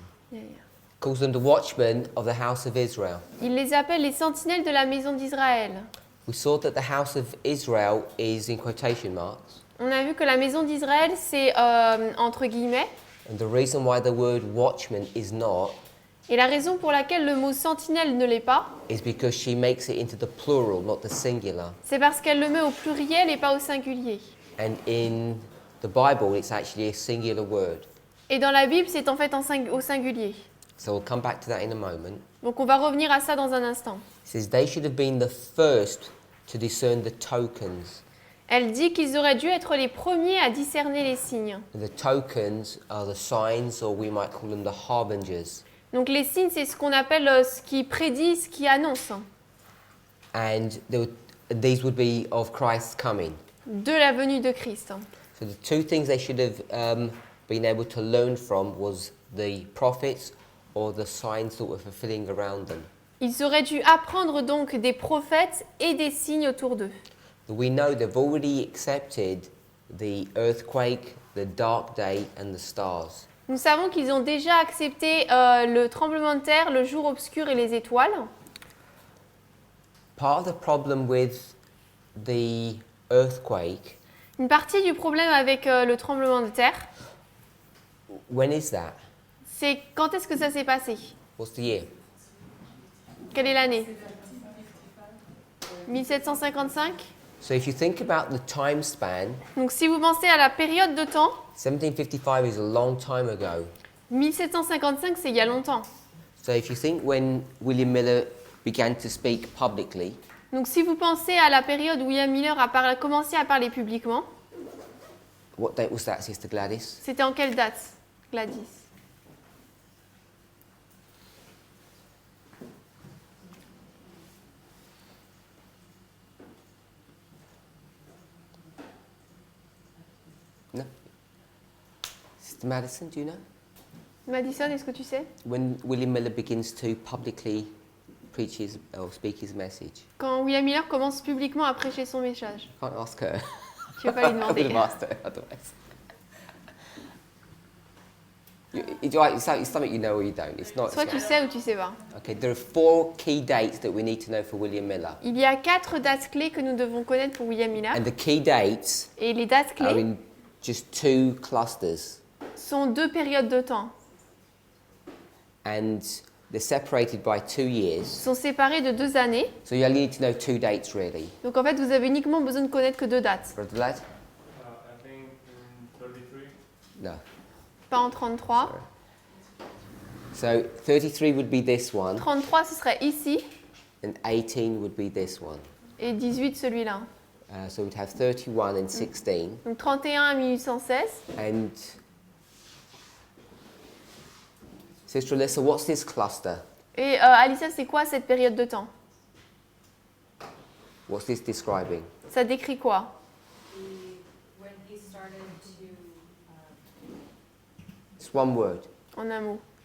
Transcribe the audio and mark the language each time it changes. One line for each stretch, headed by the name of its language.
English: Yeah, calls them the watchmen of the house of Israel.
French: Il les appelle les sentinelles de la maison d'Israël.
English: We saw that the house of Israel is in quotation marks.
French: On a vu que la maison d'Israël, c'est entre guillemets.
English: And the reason why the word watchman is not
French: Et la raison pour laquelle le mot sentinelle ne l'est pas,
English: is because she makes it into the plural, not the singular.
French: c'est parce qu'elle le met au pluriel et pas au singulier.
English: And in the Bible, it's actually a singular word.
French: Et dans la Bible, c'est en fait au singulier.
English: So we'll come back to that in a moment.
French: Donc on va revenir à ça dans un instant.
English: It says they should have been the first to discern the tokens.
French: Elle dit qu'ils auraient dû être les premiers à discerner les signes.
English: The tokens are the signs, or we might call them the harbingers.
French: Donc les signes, c'est ce qu'on appelle ce qui prédit, ce qui annonce.
English: And these would be of Christ's coming.
French: De la venue de Christ.
English: So the two things they should have been able to learn from was the prophets or the signs that were fulfilling around them.
French: Ils auraient dû apprendre donc des prophètes et des signes autour d'eux.
English: We know they've already accepted the earthquake, the dark day and the stars.
French: Nous savons qu'ils ont déjà accepté le tremblement de terre, le jour obscur et les étoiles.
English: Part of the problem with the earthquake,
French: Une partie du problème avec le tremblement de terre,
English: when is that?
French: c'est quand est-ce que ça s'est passé?
English: What's the year?
French: Quelle est l'année?
English: 1755. So if you think about the time span,
French: Donc si vous pensez à la période de temps,
English: 1755 is a long time ago.
French: 1755 c'est il y a longtemps.
English: So if you think when William Miller began to speak publicly,
French: Donc si vous pensez à la période où William Miller a commencé à parler publiquement,
English: what date was that, Sister Gladys?
French: c'était en quelle date, Gladys?
English: No? Sister Madison, do you know?
French: Madison, est-ce que tu sais?
English: When William Miller begins to publicly preach his or speak his message.
French: Quand William Miller commence publiquement à prêcher son message.
English: Can't ask her.
French: Tu veux pas lui
English: I would
French: demander?
English: have asked her otherwise. It's something you know or you don't. It's not.
French: Soit tu sais ou tu sais pas.
English: Okay, there are 4 key dates that we need to know for William Miller.
French: Il y a 4 dates clés que nous devons connaître pour William Miller.
English: And the key dates
French: Et les dates
English: are
French: clés
English: in just 2 clusters.
French: sont 2 périodes de temps.
English: And they're separated by 2 years.
French: Sont séparées de 2 années.
English: So you only need to know 2 dates really.
French: Donc en fait, vous avez uniquement besoin de connaître que 2 dates.
English: Brother Lad? I think in 33. No.
French: Pas en 33.
English: So 33 would be this one,
French: 33, ce serait ici.
English: and 18 would be this one.
French: Et 18, celui-là.
English: So we'd have 31 and 16.
French: Donc 31 à 1816.
English: And Sister Alyssa, what's this cluster?
French: Et Alicia, c'est quoi cette période de temps?
English: What's this describing?
French: Ça décrit quoi?
English: When he started to It's one word.
French: En un mot.